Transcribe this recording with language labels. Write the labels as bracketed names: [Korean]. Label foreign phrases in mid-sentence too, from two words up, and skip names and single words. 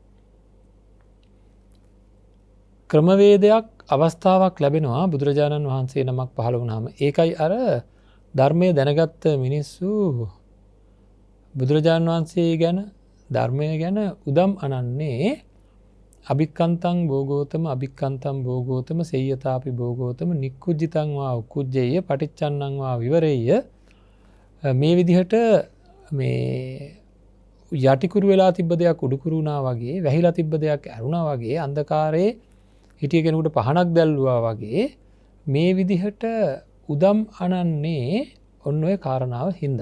[Sinhala] ක්‍රමවේදයක් අවස්ථාවක් ලැබෙනවා බුදුරජාණන් වහන්සේ නමක් පහළ වුණාම. ඒකයි අර ධර්මය දැනගත්ත මිනිස්සු බුදුරජාණන් වහන්සේ ගැන, ධර්මය ගැන උදම් අනන්නේ [Pali] අභික්කන්තං භෝගෝතම අභික්කන්තං භෝගෝතම සෙය්‍යතාපි භෝගෝතම නික්කුජ්ජිතං වා උක්කුජ්ජේය පටිච්චන්නං වා විවරේය. [Sinhala] මේ විදිහට මේ යටිකුරු වෙලා තිබ්බ දෙයක් උඩුකුරු වුණා වගේ, වැහිලා තිබ්බ දෙයක් ඇරුණා වගේ, අන්ධකාරයේ හිටිය කෙනෙකුට පහනක් දැල්ලුවා වගේ මේ විදිහට උදම් අනන්නේ ඔන්න ඔය කාරණාව හින්දා.